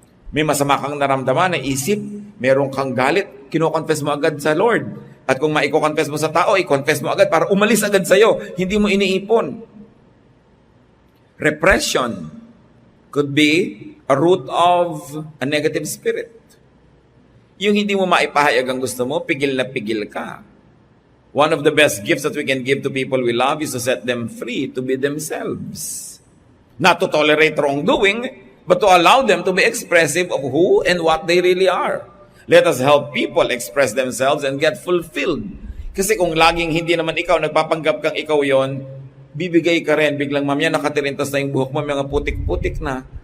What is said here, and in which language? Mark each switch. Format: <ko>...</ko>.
<tl>May masama kang naramdaman na isip, meron kang galit, kino-confess mo agad sa Lord. At kung maiko-confess mo sa tao, i-confess mo agad para umalis agad sa'yo. Hindi mo iniipon.</tl> <en>Repression could be a root of a negative spirit.</en> <tl>Yung hindi mo maipahayag ang gusto mo, pigil na pigil ka.</tl> <en>One of the best gifts that we can give to people we love is to set them free to be themselves. Not to tolerate wrongdoing, but to allow them to be expressive of who and what they really are. Let us help people express themselves and get fulfilled.</en> <tl>Kasi kung laging hindi naman ikaw, nagpapanggap kang ikaw yon, bibigay ka rin, biglang mamaya nakatirintas na yung buhok mo, mga putik-putik na.</tl>